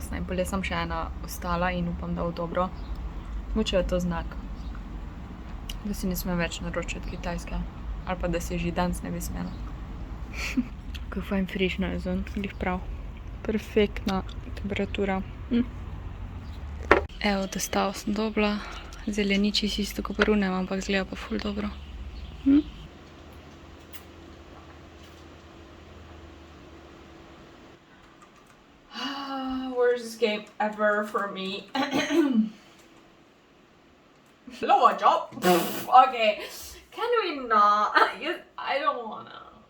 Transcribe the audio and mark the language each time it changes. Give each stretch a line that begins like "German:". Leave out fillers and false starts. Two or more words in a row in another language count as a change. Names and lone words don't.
Slovenian: In pol je samo še ena ostala in upam, da bo dobro. Mogoče je to znak, da si ne smem več naročati kitajske. Ali pa da si že danes ne bi smela. Kako fajn frižno je zunaj, glih prav. Perfektna temperatura. Evo, dostavo sem dobila. Zdaj ni čisto isto kot pri onem, ampak izgleda pa ful dobro.
English: Worst game ever for me. Lower job. Okay. Can we not? I don't wanna.